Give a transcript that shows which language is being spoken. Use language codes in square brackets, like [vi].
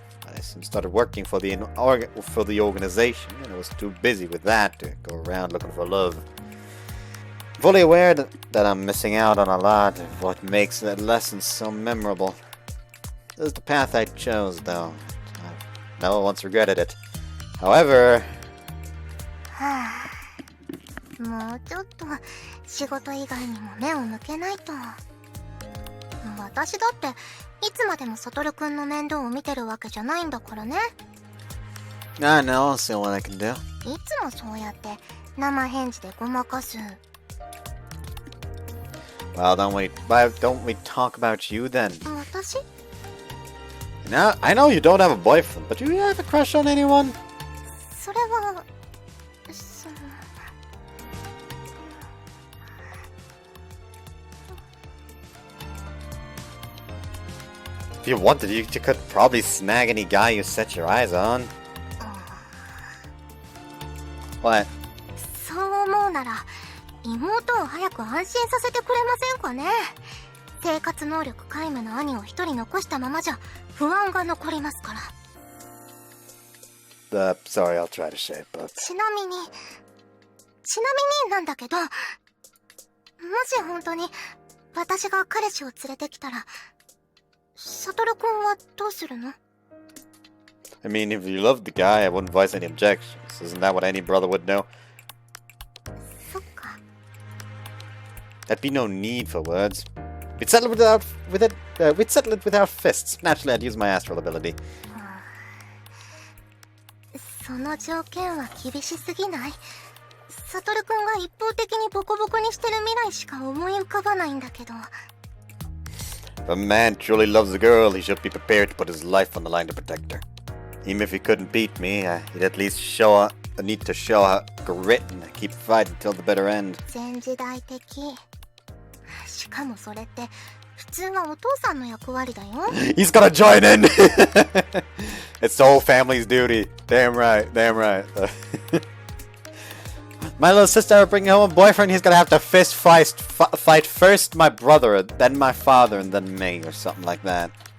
[en] I soon started working for the organization, and I was too busy with that to go around looking for love. I'm fully aware that I'm missing out on a lot of what makes that lesson so memorable. This is the path I chose, though. I've never once regretted it. However... [ja] はあ、もうちょっと仕事以外にも目を向けないと。私だっていつまでもサトルくんの面倒を見てるわけじゃないんだからね。 [en] I know, I'll see what I can do. [ja] いつもそうやって生返事でごまかす。 [en] Well, why don't we talk about you then? [ja] 私？ [en] Now, I know you don't have a boyfriend, but do you have a crush on anyone? [ja] それは、 [en] If you wanted, you could probably snag any guy you set your eyes on. What? [ja] そう思うなら妹を早く安心させてくれませんかね。生活能力皆無の兄を一人残したままじゃ不安が残りますから。 [en] Sorry, I'll try to shape up. [ja] ちなみになんだけど、もし本当に私が彼氏を連れてきたら、サトルくんはどうするの？ [en] I mean, if you loved the guy, I wouldn't voice any objections. Isn't that what any brother would know? [ja] そっか。 [en] There'd be no need for words. We'd settle it without fists. Naturally, I'd use my astral ability. [ja] その条件は厳しすぎない？サトルくんが一方的にボコボコにしてる未来しか思い浮かばないんだけど。 [en] If a man truly loves a girl, he should be prepared to put his life on the line to protect her. Even if he couldn't beat me, he'd at least need to show her grit and keep fighting till the bitter end. [ja] 全時代的。しかもそれって普通はお父さんの役割だよ。 [en] He's gonna join in! It's the whole family's duty. Damn right, damn right. My little sister will bring home a boyfriend, he's gonna have to fist fight first my brother, then my father, and then me, or something like that.